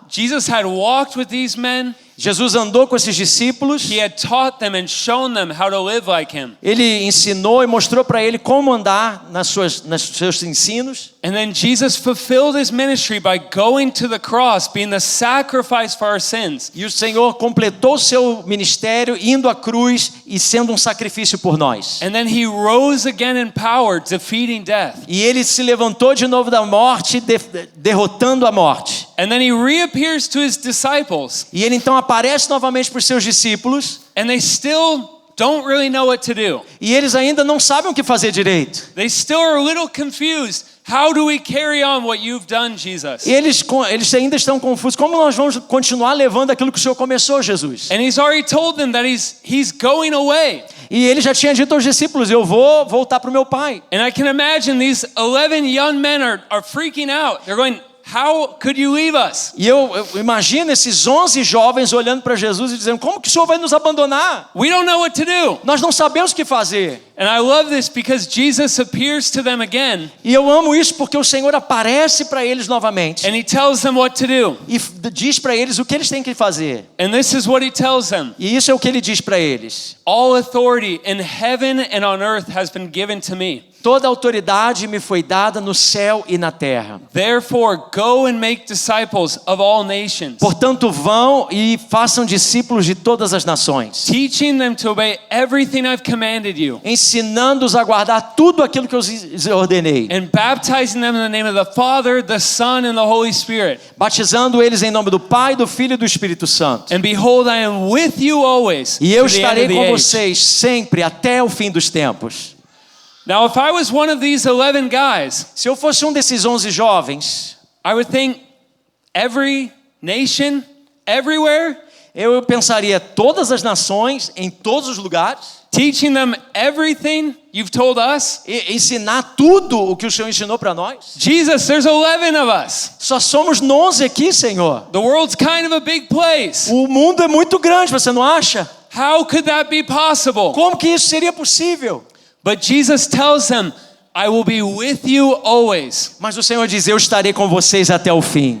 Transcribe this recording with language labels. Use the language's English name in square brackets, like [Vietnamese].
[English] Jesus had walked with these men. [Portuguese] Jesus andou com esses discípulos. [English] He had taught them and shown them how to live like him. [Portuguese] Ele ensinou e mostrou para ele como andar nos seus ensinos. [English] And then Jesus fulfilled his ministry by going to the cross, being the sacrifice for our sins. [Portuguese] E o Senhor completou seu ministério indo à cruz e sendo um sacrifício por nós. [English] And then he rose again in power, defeating death. [Portuguese] E ele se levantou de novo da morte, derrotando a morte. [English] And then he reappears to his disciples. [Portuguese] E ele então aparece novamente para os seus discípulos. [English] And they still don't really know what to do. [Portuguese] E eles ainda não sabem o que fazer direito. [English] They still are a little confused. How do we carry on what you've done, Jesus? [Portuguese] E eles ainda estão confusos. Como nós vamos continuar levando aquilo que o Senhor começou, Jesus? [English] And he's already told them that he's going away. [Portuguese] E ele já tinha dito aos discípulos, eu vou voltar para o meu Pai. [English] And I can imagine these 11 young men are freaking out. They're going, how could you leave us? [Portuguese] E eu imagino esses 11 jovens olhando para Jesus e dizendo, como que o Senhor vai nos abandonar? [English] We don't know what to do. [Portuguese] Nós não sabemos o que fazer. [English] And I love this because Jesus appears to them again. [Portuguese] E eu amo isso porque o Senhor aparece para eles novamente. [English] And he tells them what to do. [Portuguese] E diz para eles o que eles têm que fazer. [English] And this is what he tells them. [Portuguese] E isso é o que ele diz para eles. [English] All authority in heaven and on earth has been given to me. [Portuguese] Toda autoridade me foi dada no céu e na terra. [English] Therefore, go and make disciples of all nations. [Portuguese] Portanto, vão e façam discípulos de todas as nações. [English] Teaching them to obey everything I've commanded you. [Portuguese] Ensinando-os a guardar tudo aquilo que eu lhes ordenei. [English] And baptizing them in the name of the Father, the Son, and the Holy Spirit. [Portuguese] Batizando eles em nome do Pai, do Filho e do Espírito Santo. [English] And behold, I am with you always. [Portuguese] E eu [English] to the end [Portuguese] estarei [English] of the [Portuguese] com [English] age. [Portuguese] vocês sempre até o fim dos tempos. [English] Now, if I was one of these 11 guys, [Portuguese] Se eu fosse um desses 11 jovens, [English] I would think every nation, everywhere, [Portuguese] eu pensaria todas as nações, em todos os lugares, [English] teaching them everything you've told us. [Portuguese] e ensinar tudo o que o Senhor ensinou para nós. [English] Jesus, there's 11 of us. [Portuguese] Só somos 11 aqui, Senhor. [English] The world's kind of a big place. [Portuguese] O mundo é muito grande, você não acha? [English] How could that be possible? [Portuguese] Como que isso seria possível? [English] But Jesus tells them, I will be with you always. [Portuguese] Mas o Senhor diz, eu estarei com vocês até o fim.